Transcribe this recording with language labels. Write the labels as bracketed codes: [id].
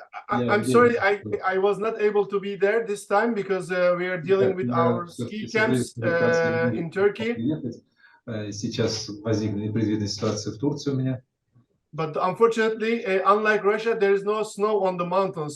[en] I'm sorry, I was not able to be there this time because we are dealing with our ski camps in Turkey. [ru] Сейчас возникла непредвиденная ситуация в Турции у меня. [en] But unfortunately, unlike Russia, there is no snow on the mountains.